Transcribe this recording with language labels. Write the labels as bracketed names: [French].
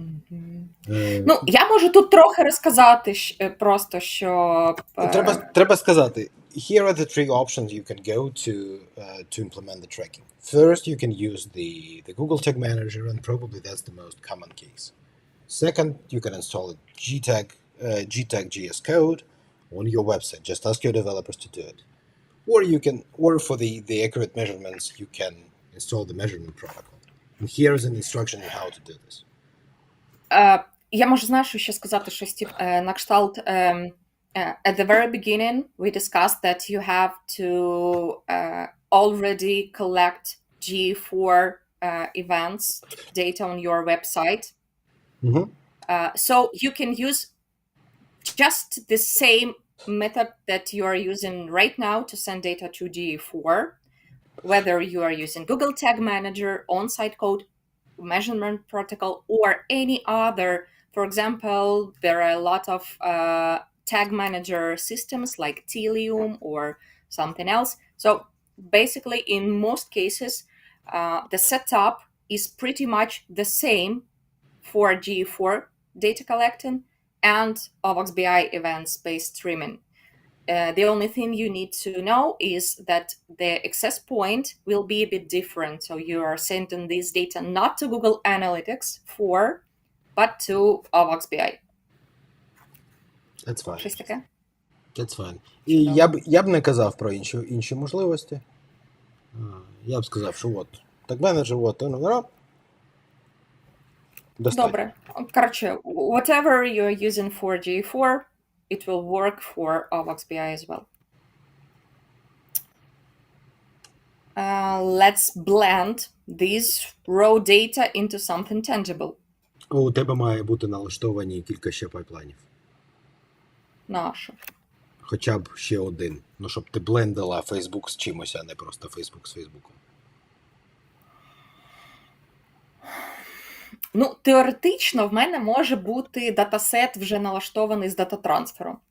[Ukrainian] Ну, я можу тут трохи розказати просто, що... Треба сказати, [English] here are the 3 options you can go to implement the tracking. First, you can use the Google Tag Manager, and probably that's the most common case. Second, you can install a GTAG.js code on your website. Just ask your developers to do it. Or for the accurate measurements, you can install the measurement protocol. And here is an instruction on how to do this. [Ukrainian] Я можу, знаєш, ще сказати щось на кшталт. [English] At the very beginning, we discussed that you have to already collect G4 events data on your website. Mm-hmm. So you can use just the same method that you are using right now to send data to G4, whether you are using Google Tag Manager, on-site code, measurement protocol, or any other. For example, there are a lot of tag manager systems like Telium or something else. So basically, in most cases, the setup is pretty much the same for G4 data collecting and AVAX BI events-based streaming. The only thing you need to know is that the access point will be a bit different. So you are sending this data not to Google Analytics but to AVAX BI. That's fine. [Ukrainian] Щось таке? [English] That's fine. [Ukrainian] І я б не казав про інші можливості. Я б сказав, що от, так менеджер, от, достатньо. Добре. [English] Коротше, whatever you're using for G4, it will work for AVAX BI as well. Let's blend this raw data into something tangible. [Ukrainian] У тебе має бути налаштовані кілька ще пайплайнів. Нащо? Хоча б ще один. Ну, щоб ти блендила Facebook з чимось, а не просто Facebook з Фейсбуком. Ну, теоретично в мене може бути датасет вже налаштований з дата-трансфером.